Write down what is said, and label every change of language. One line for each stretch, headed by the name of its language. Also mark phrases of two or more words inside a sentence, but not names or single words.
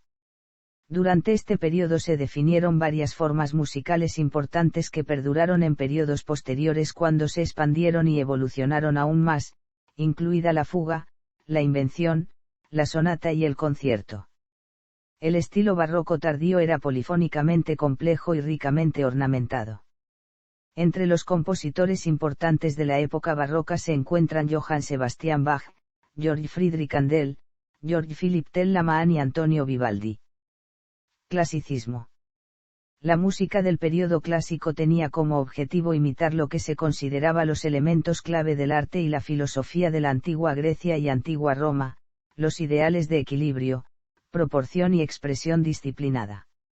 Spanish: Durante este periodo se definieron varias formas musicales importantes que perduraron en periodos posteriores cuando se expandieron y evolucionaron aún más, incluida la fuga, la invención, la sonata y el concierto. El estilo barroco tardío era polifónicamente complejo y ricamente ornamentado. Entre los compositores importantes de la época barroca se encuentran Johann Sebastian Bach, Georg Friedrich Handel, Georg Philipp Telemann y Antonio Vivaldi. Clasicismo. La música del período clásico tenía como objetivo imitar lo que se consideraba los elementos clave del arte y la filosofía de la antigua Grecia y antigua Roma, los ideales de equilibrio, proporción y expresión disciplinada.